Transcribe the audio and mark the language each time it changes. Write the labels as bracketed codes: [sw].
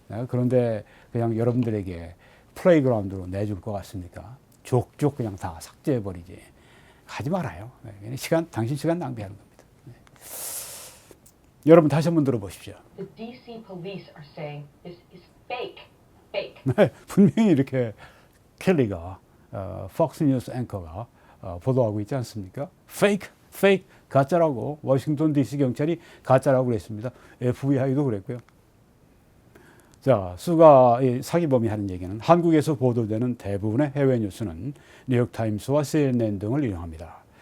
[ko] 그런데 그냥 여러분들에게 플레이그라운드로 내줄 것 같습니까? 족족 그냥 다 삭제해버리지. 하지 말아요. 네. 당신 시간 낭비하는 겁니다. 네. 여러분 다시 한번 들어보십시오. [en] The DC police are saying this is fake. Fake. [ko] 네, 분명히 이렇게 켈리가 폭스 뉴스 앵커가 보도하고 있지 않습니까? fake, 가짜라고 워싱턴 DC 경찰이 가짜라고 그랬습니다. FBI도 그랬고요. 자, 수가 사기범이 하는 얘기는 한국에서 보도되는 대부분의 해외 뉴스는 뉴욕타임스와 CNN 등을 인용합니다.